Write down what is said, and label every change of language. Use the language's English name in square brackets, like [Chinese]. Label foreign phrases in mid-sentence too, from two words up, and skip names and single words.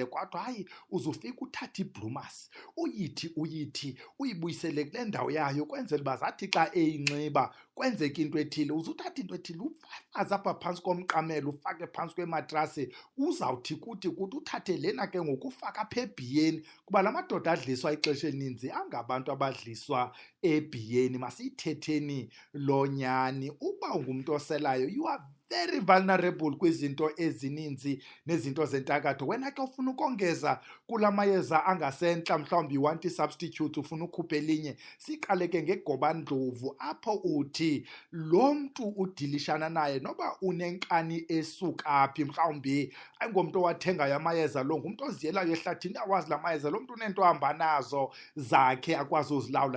[Xhosa] Kwathiwa hayi, uzufika uthathe ibhrumasi, uyithi uyibuyisele kule ndawo yayo, kwenzela uba zathi xa eyinxiba kwenzeka into ethile, uzuthatha into ethile ufafaze apha phantsi komqamelo, ufake phantsi kwematrasi. Uzawuthi kuthi uthathe lena ke ngokufaka apha ebhiyeni, kuba la madoda adliswa ixesha elininzi angabantu abadliswa ebhiyeni. Masiyithetheni lo nyani, uba ungumntu oselayo, [English] you are very vulnerable [Xhosa] kwizinto ezininzi nezinto zentakatho. Wena ke ufuna ukongeza kula mayeza angasentla, mhlawumbi [English] you-want i-substitute, [Xhosa] ufuna ukhupha elinye. Siqale ke ngegobandlovu, apho uthi lo mntu udilishana naye, noba unenkani esuka phi, mhlawumbi ayingomntu owathengayo amayeza lo, ngumntu oziyelayo ehlathini, awazi la mayeza, lo mntu uneento ahamba nazo zakhe akwazi uzilawula.